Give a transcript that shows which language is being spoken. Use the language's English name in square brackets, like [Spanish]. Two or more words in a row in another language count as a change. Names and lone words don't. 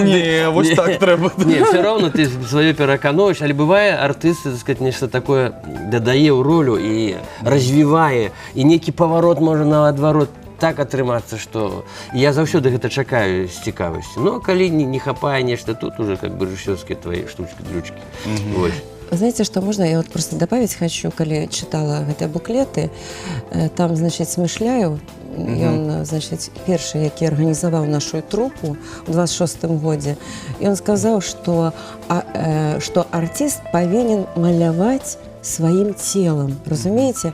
[Belarusian] Не, вось так трэба. Не, все роўно ты сваё перакануеш, але бывае артысты, [Russian] так сказать, [Belarusian] нешта такое дадае ў ролю і развівае, і нейкі паварот можа наадварот так атрымацца, што я заўсёды гэта чакаю з цікавасцю. Ну, калі не хапае нешта, [Russian] тут уже как бы [Belarusian] рэжысёрскія твои штучкі-дрючкі. Вось. [Russian] Знаете, что можно? Я вот просто добавить хочу, [Belarusian] коли читала гэтыя буклеты, там, значит, Смышляев, ён, значит, першы, які арганізаваў нашу трупу ў 26-м годзе, ён сказаў, што артист павінен маляваць сваім целам, разумееце?